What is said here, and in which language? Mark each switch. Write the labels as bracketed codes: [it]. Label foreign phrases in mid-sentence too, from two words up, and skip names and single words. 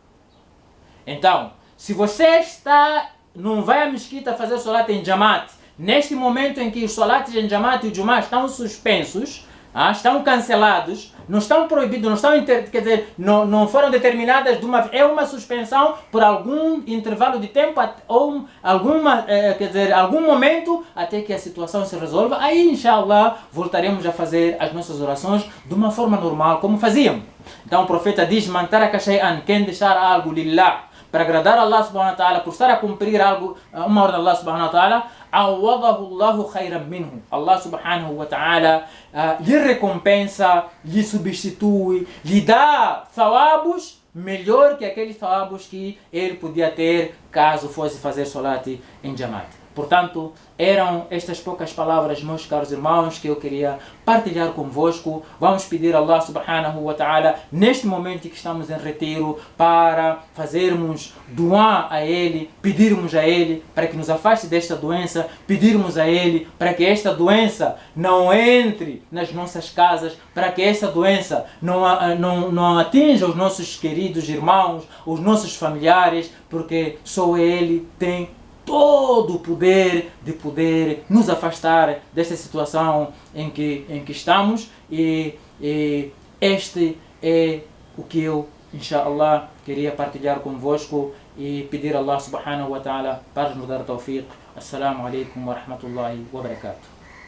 [pt] Então, se você não vai à mesquita fazer salat em jamaat, neste momento em que os salats em jamaat e o jumá estão suspensos, estão cancelados, não estão proibidos, não foram determinadas é uma suspensão por algum intervalo de tempo ou algum momento até que a situação se resolva. Aí, inshallah, voltaremos a fazer as nossas orações de uma forma normal, como fazíamos. Então o profeta diz: [ar] "من ترك شيئا", [pt] quem deixar algo lillah, para agradar a Allah [ar] سبحانه وتعالى, [pt] por estar a cumprir uma ordem de Allah [ar] سبحانه وتعالى, عوضه الله خيرا منه. [pt] Allah [ar] سبحانه وتعالى [pt] lhe recompensa, lhe substitui, lhe dá thawabos melhor que aqueles thawabos que ele podia ter caso fosse fazer salat em jamaat. Portanto, eram estas poucas palavras, meus caros irmãos, que eu queria partilhar convosco. Vamos pedir a Allah [ar] سبحانه وتعالى, [pt] neste momento que estamos em retiro, para fazermos duá a Ele, pedirmos a Ele para que nos afaste desta doença, pedirmos a Ele para que esta doença não entre nas nossas casas, para que esta doença não atinja os nossos queridos irmãos, os nossos familiares, porque só Ele tem todo o poder de poder nos afastar desta situação em que estamos, e este é o que eu, inshallah, queria partilhar convosco e pedir a Allah [ar] سبحانه وتعالى [pt] para nos dar tawfiq. [ar] السلام عليكم ورحمة الله وبركاته.